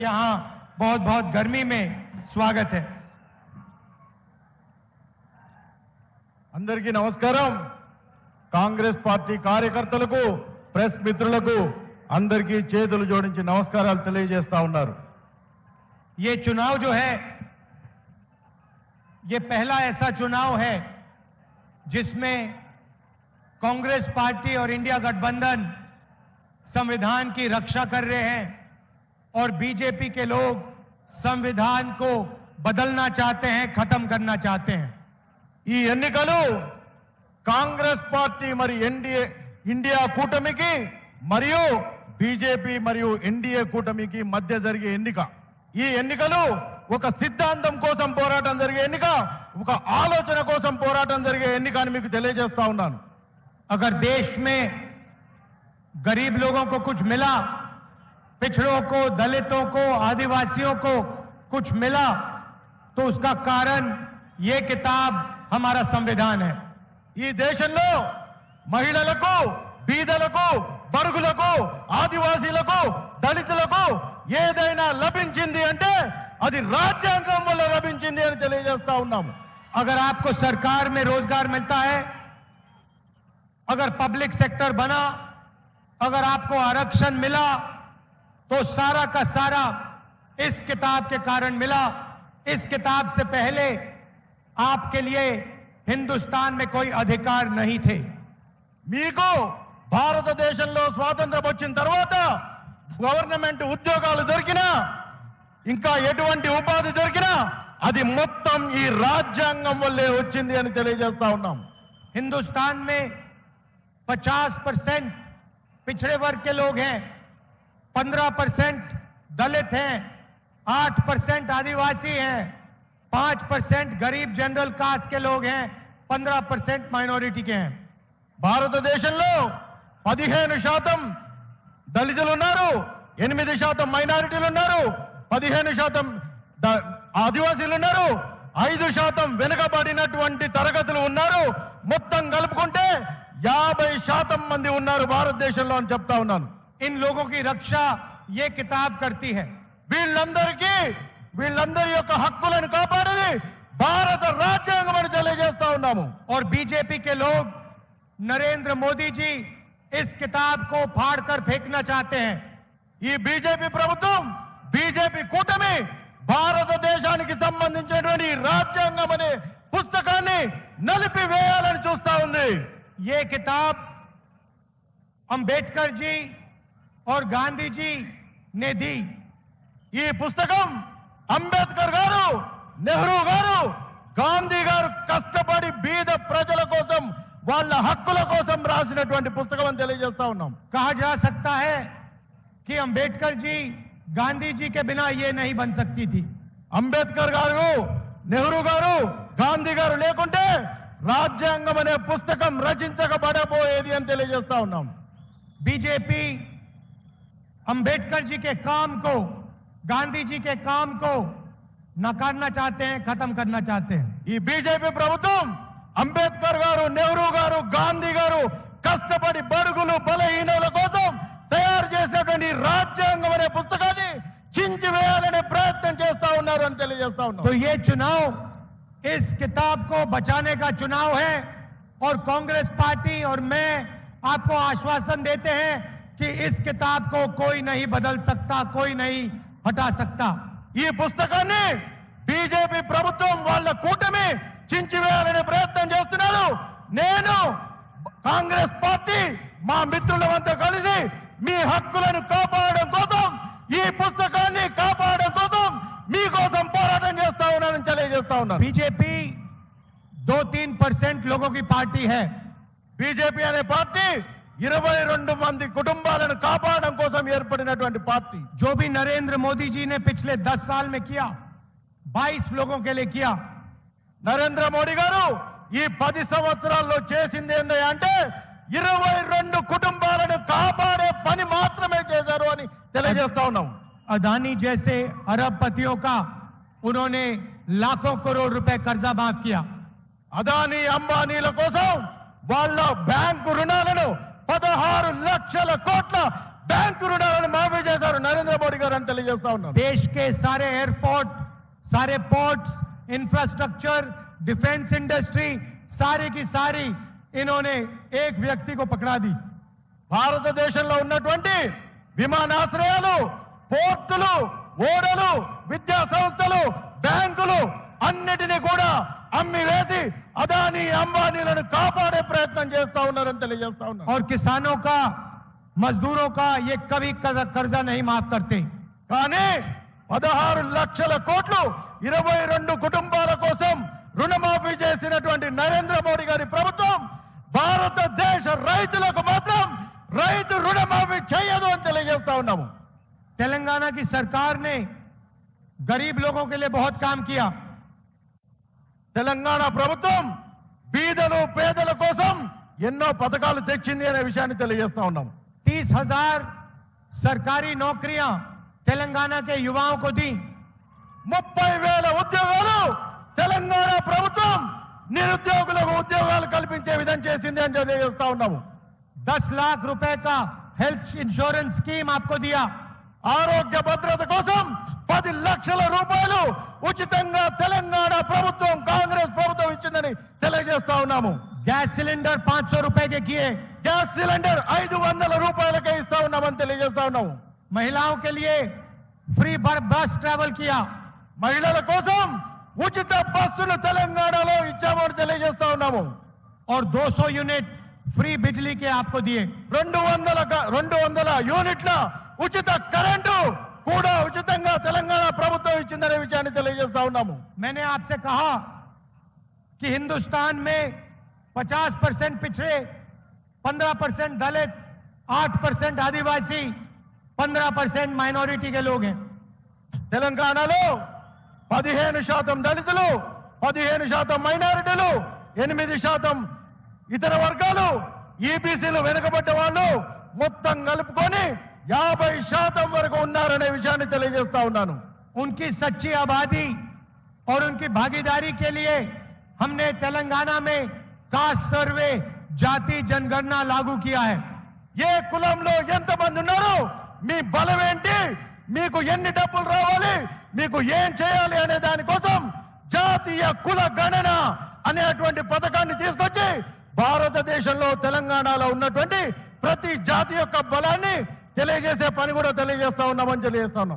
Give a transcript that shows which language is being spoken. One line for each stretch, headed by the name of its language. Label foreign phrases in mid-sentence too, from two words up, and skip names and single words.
Hindi: यहां बहुत बहुत गर्मी में स्वागत है।
Telugu: అందరికీ నమస్కారం। కాంగ్రెస్ పార్టీ కార్యకర్తలకు ప్రెస్ మిత్రులకు అందరికీ చేతులు జోడించి నమస్కారాలు తెలియజేస్తా ఉన్నారు।
Hindi: ये चुनाव जो है ये पहला ऐसा चुनाव है जिसमें कांग्रेस पार्टी और इंडिया गठबंधन संविधान की रक्षा कर रहे हैं और बीजेपी के लोग संविधान को बदलना चाहते हैं, खत्म करना चाहते हैं।
Telugu: ఈ ఎన్నికలు కాంగ్రెస్ పార్టీ మరి ఇండియా కూటమికి మరియు బీజేపీ మరియు ఎన్డీఏ కూటమికి మధ్య జరిగే ఎన్నిక। ఈ ఎన్నికలు ఒక సిద్ధాంతం కోసం పోరాటం జరిగే ఎన్నిక, ఒక ఆలోచన కోసం పోరాటం జరిగే ఎన్నిక అని మీకు తెలియజేస్తా ఉన్నాను।
Hindi: अगर देश में गरीब लोगों को कुछ मिला, पिछड़ों को, दलितों को, आदिवासियों को कुछ मिला, तो उसका कारण ये किताब हमारा संविधान है।
Telugu: ఈ దేశంలో మహిళలకు, బీదలకు, బడుగులకు, ఆదివాసీలకు, దళితులకు ఏదైనా లభించింది అంటే అది రాజ్యాంగం వల్ల లభించింది అని తెలియజేస్తా ఉన్నాము।
Hindi: अगर आपको सरकार में रोजगार मिलता है, अगर
English: public sector
Hindi: बना, अगर आपको आरक्षण मिला, तो सारा का सारा इस किताब के कारण मिला। इस किताब से पहले आपके लिए हिंदुस्तान में कोई अधिकार नहीं थे।
Telugu: మీకు భారతదేశంలో స్వాతంత్రం వచ్చిన తర్వాత గవర్నమెంట్ ఉద్యోగాలు దొరికినా, ఇంకా ఎటువంటి ఉపాధి దొరికినా అది మొత్తం ఈ రాజ్యాంగం వల్లే వచ్చింది అని తెలియజేస్తా ఉన్నాం।
Hindi: हिंदुस्तान में 50% पिछड़े वर्ग के लोग हैं, 15% दलित हैं, 8% आदिवासी हैं, 5% गरीब
English: general caste
Hindi: के लोग हैं, 15% माइनॉरिटी के हैं।
Telugu: భారతదేశంలో 15% దళితులు ఉన్నారు, 8% మైనారిటీలు ఉన్నారు, 15% ఆదివాసీలు ఉన్నారు, 5% వెనుకబడినటువంటి తరగతులు ఉన్నారు। మొత్తం కలుపుకుంటే 50% మంది ఉన్నారు భారతదేశంలో అని చెప్తా ఉన్నాను।
Hindi: इन लोगों की रक्षा ये किताब करती है।
Telugu: వీళ్ళందరి యొక్క హక్కులను కాపాడేది భారత రాజ్యాంగం అని తెలియజేస్తా ఉన్నాము।
Hindi: और बीजेपी के लोग, नरेंद्र मोदी जी इस किताब को फाड़कर फेंकना चाहते हैं।
Telugu: ఈ బీజేపీ ప్రభుత్వం, బీజేపీ కూటమి భారతదేశానికి సంబంధించినటువంటి రాజ్యాంగం అనే పుస్తకాన్ని నలిపివేయాలని చూస్తా ఉంది।
Hindi: ये किताब अंबेडकर जी और गांधी जी ने दी।
Telugu: ఈ పుస్తకం అంబేద్కర్ గారు, నెహ్రూ గారు, గాంధీ గారు కష్టపడి బీద ప్రజల కోసం, వాళ్ళ హక్కుల కోసం రాసినటువంటి పుస్తకం అని తెలియజేస్తా ఉన్నాం।
Hindi: कहा जा सकता है कि अंबेडकर जी, गांधी जी के बिना ये नहीं बन सकती थी।
Telugu: అంబేద్కర్ గారు, నెహ్రూ గారు, గాంధీ గారు లేకుంటే రాజ్యాంగం అనే పుస్తకం రచించబడబోయేది అని తెలియజేస్తా ఉన్నాం।
Hindi: बीजेपी अंबेडकर जी के काम को, गांधी जी के काम को नकारना चाहते हैं, खत्म करना चाहते हैं।
Telugu: ఈ బీజేపీ ప్రభుత్వం అంబేద్కర్ గారు, నెహ్రూ గారు, గాంధీ గారు కష్టపడి బడుగులు, బలహీనుల కోసం తయారు చేసినటువంటి రాజ్యాంగం అనే పుస్తకాన్ని చించివేయాలనే ప్రయత్నం చేస్తా ఉన్నారు అని తెలియజేస్తా ఉన్నాం।
Hindi: तो ये चुनाव इस किताब को बचाने का चुनाव है और कांग्रेस पार्टी और मैं आपको आश्वासन देते हैं कि इस किताब को कोई नहीं बदल सकता, कोई नहीं हटा सकता।
Telugu: ఈ పుస్తకాన్ని బీజేపీ ప్రభుత్వం వాళ్ళ కూటమి చించివేయాలనే ప్రయత్నం చేస్తున్నారు। నేను, కాంగ్రెస్ పార్టీ, మా మిత్రులమంతా కలిసి మీ హక్కులను కాపాడడం కోసం, ఈ పుస్తకాన్ని కాపాడడం కోసం మీకోసం పోరాటం చేస్తా ఉన్నానని తెలియజేస్తా ఉన్నాను।
Hindi: बीजेपी 2-3% लोगों की पार्टी है।
Telugu: బీజేపీ అనే పార్టీ 22 మంది కుటుంబాలను కాపాడడం కోసం ఏర్పడినటువంటి పార్టీ।
Hindi: जो भी नरेंद्र मोदी जी ने पिछले 10 साल में किया, 22 लोगों के लिए किया।
Telugu: నరేంద్ర మోడీ గారు ఈ 10 సంవత్సరాల్లో చేసింది ఏంటంటే 22 కుటుంబాలను కాపాడే పని మాత్రమే చేశారు అని తెలియజేస్తా ఉన్నాం।
Hindi: अदानी जैसे अरबपतियों का उन्होंने लाखों करोड़ रुपए कर्जा माफ किया।
Telugu: అదానీ, అంబానీల కోసం వాళ్ళ బ్యాంకు రుణాలను 16 లక్షల కోట్ల బ్యాంకు రుణాలను మాఫీ చేశారు నరేంద్ర మోడీ గారు అని తెలియజేస్తా ఉన్నాను.
Hindi: देश के सारे एयरपोर्ट, सारे
English: ports, infrastructure, defense industry,
Hindi: सारी की सारी इन्होंने एक व्यक्ति को पकड़ा दी.
Telugu: భారతదేశంలో ఉన్నటువంటి విమానాశ్రయాలు, పోర్టులు, ఓడలు, విద్యా సంస్థలు, బ్యాంకులు అన్నిటినీ కూడా అమ్మి వేసి అదానీ అంబానీలను కాపాడే ప్రయత్నం చేస్తా ఉన్నారని తెలియజేస్తా ఉన్నారు.
Hindi: और किसानों का, मजदूरों का ये कभी कर्जा नहीं माफ करते.
Telugu: కానీ 16 లక్షల కోట్లు 22 కుటుంబాల కోసం రుణమాఫీ చేసినటువంటి నరేంద్ర మోడీ గారి ప్రభుత్వం భారతదేశ రైతులకు మాత్రం రైతు రుణమాఫీ చేయదు అని తెలియజేస్తా ఉన్నాము.
Hindi: तेलंगाना की सरकार ने गरीब लोगों के लिए बहुत काम किया.
Telugu: తెలంగాణ ప్రభుత్వం బీదలు పేదల కోసం ఎన్నో పథకాలు తెచ్చింది అనే విషయాన్ని తెలియజేస్తా ఉన్నాం.
Hindi: 30,000 सरकारी नौकरियां तेलंगाना के युवाओं को दी.
Telugu: 30,000 ఉద్యోగాలు తెలంగాణ ప్రభుత్వం నిరుద్యోగులకు ఉద్యోగాలు కల్పించే విధంగా చేసింది అని తెలియజేస్తా ఉన్నాము.
Hindi: 10 लाख रुपए का
English: health insurance scheme
Hindi: आपको दिया.
Telugu: ఆరోగ్య భద్రత కోసం 10 లక్షల రూపాయలు ఉచితంగా తెలంగాణ ప్రభుత్వం కాంగ్రెస్ ప్రభుత్వం ఇచ్చిందని తెలియజేస్తా ఉన్నాము.
English: gas cylinder
Hindi: 500 रुपए के किए.
English: gas cylinder
Telugu: 500 రూపాయలకే ఇస్తా ఉన్నామని తెలియజేస్తా ఉన్నాము.
Hindi: महिलाओं के लिए
English: free bus travel
Hindi: किया.
Telugu: మహిళల కోసం ఉచిత బస్సులు తెలంగాణలో ఇచ్చామని తెలియజేస్తా ఉన్నాము.
Hindi: और 200
English: unit free
Hindi: बिजली के आपको दिए.
Telugu: 200 యూనిట్ల ఉచిత కరెంటు కూడా ఉచితంగా తెలంగాణ ప్రభుత్వం ఇచ్చిందనే విషయాన్ని తెలియజేస్తా ఉన్నాము.
Hindi: मैंने आपसे कहा कि हिंदुस्तान में 50% पिछड़े, 15% दलित, 8% आदिवासी, 15% माइनॉरिटी के लोग हैं.
Telugu: తెలంగాణలో 15% దళితులు, 15% మైనారిటీలు, 8% ఇతర వర్గాలు, ఈబీసీలు వెనుకబడ్డ వాళ్ళు మొత్తం కలుపుకొని 50% వరకు ఉన్నారనే విషయాన్ని తెలియజేస్తా ఉన్నాను.
Hindi: उनकी सच्ची आबादी और उनकी भागीदारी के लिए हमने तेलंगाना में
English: caste survey,
Hindi: जाति जनगणना लागू किया है.
Telugu: ఏ కులంలో ఎంతమంది ఉన్నారు, మీ బలం ఏంటి, మీకు ఎన్ని డబ్బులు రావాలి, మీకు ఏం చేయాలి అనే దానికోసం జాతీయ కుల గణన అనేటువంటి పథకాన్ని తీసుకొచ్చి భారతదేశంలో తెలంగాణలో ఉన్నటువంటి ప్రతి జాతి యొక్క బలాన్ని తెలియజేసే పని కూడా తెలియజేస్తా ఉన్నామని తెలియజేస్తా ఉన్నాం.